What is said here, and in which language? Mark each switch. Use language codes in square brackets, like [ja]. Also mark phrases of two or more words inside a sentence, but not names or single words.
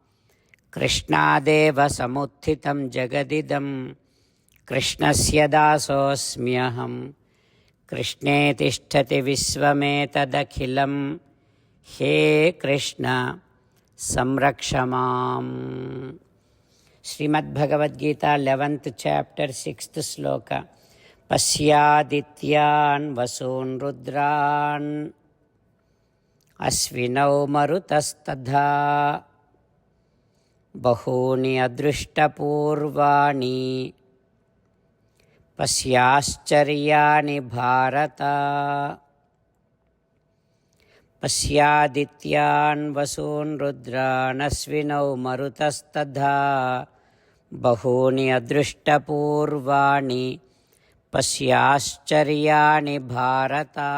[sa] कृष्णदेव समुत्थितम् जगदिदम्. कृष्णस्य दासोऽस्म्यहम्. कृष्णे तिष्ठति विश्वमेतदखिलम्. हे कृष्ण संरक्ष माम्. [en] Srimad Bhagavad Gita 11th chapter 6th sloka. [sa] पश्यादित्यान् वसून् रुद्रान् अश्विनौ मरुतस्तथा बहूनि अदृष्टपूर्वाणि పశ్యాశ్చర్యాని భారత. పశ్యాదిత్యాన్ వసూన్ రుద్రానశ్వినౌ మరుతస్తథా బహూని అదృష్టపూర్వాణి పశ్యాశ్చర్యాని భారత.